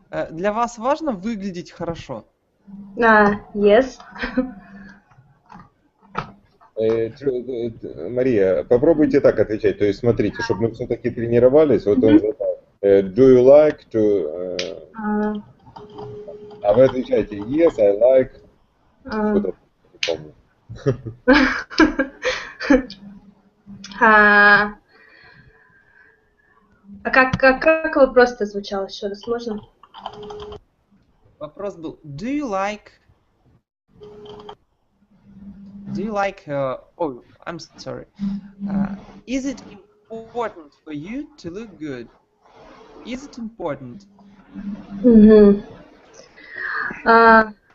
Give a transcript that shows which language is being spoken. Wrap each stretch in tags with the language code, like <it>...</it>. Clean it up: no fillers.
<ru>Для вас важно выглядеть хорошо?</ru> <en>Yes.</en> <ru>Мария, попробуйте так отвечать. То есть, смотрите, чтобы мы все-таки тренировались. Вот он задал.</ru> <en>Do you like to...</en> <ru>А вы отвечаете</ru> <en>yes, I like...</en> <ru>Что-то не помню. А как вопрос-то звучал еще раз, можно? Вопрос был,</ru> <en>do you like Do you like? Oh, I'm sorry. Is it important for you to look good? Is it important? Мгм. А,</en>